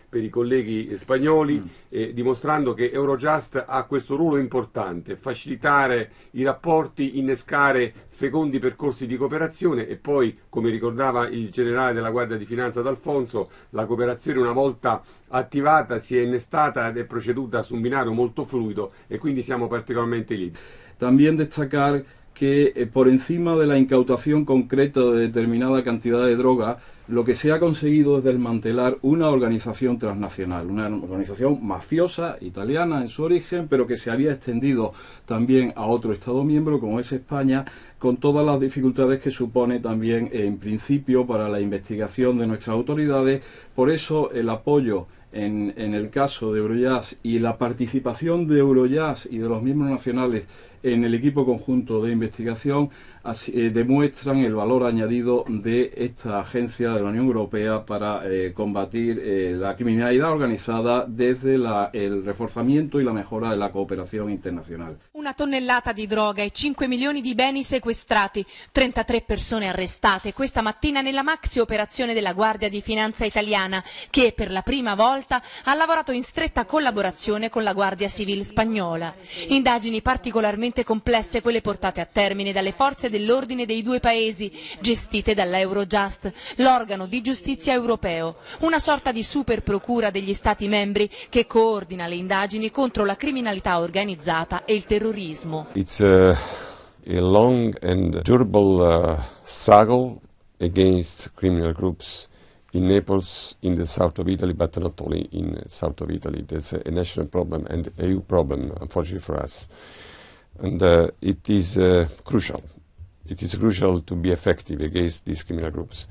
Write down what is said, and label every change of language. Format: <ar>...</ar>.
<it>colleghi spagnoli, dimostrando che Eurojust ha questo ruolo importante, facilitare i rapporti, innescare fecondi percorsi di cooperazione e poi, come ricordava il generale della Guardia di Finanza D'Alfonso, la cooperazione una volta attivata si è innestata ed è proceduta su un binario molto fluido e quindi siamo particolarmente lieti.</it> <es>También destacar que por encima de la incautación concreta de determinada cantidad de droga, lo que se ha conseguido es desmantelar una organización transnacional, una organización mafiosa italiana en su origen, pero que se había extendido también a otro Estado miembro como es España, con todas las dificultades que supone también en principio para la investigación de nuestras autoridades. Por eso el apoyo en el caso de Eurojust y la participación de Eurojust y de los miembros nacionales en el equipo conjunto de investigación demuestran el valor añadido de esta agencia de la Unión Europea para combatir la criminalidad organizada desde el reforzamiento y la mejora de la cooperación internacional.</es> <it>1 tonnellata di droga e 5 milioni di beni sequestrati, 33 persone arrestate questa mattina nella maxi operazione della Guardia di Finanza italiana, che per la prima volta ha lavorato in stretta collaborazione con la Guardia Civile spagnola. Indagini particolarmente complesse quelle portate a termine dalle forze dell'ordine dei due paesi, gestite dalla Eurojust, l'organo di giustizia europeo, una sorta di super procura degli Stati membri che coordina le indagini contro la criminalità organizzata e il terrorismo.</it> <en>It's a long and durable struggle against criminal groups in Naples, in the south of Italy, but not only in the south of Italy. There's a national problem and an EU problem, unfortunately for us. And it is crucial. It is crucial to be effective against these criminal groups.</en>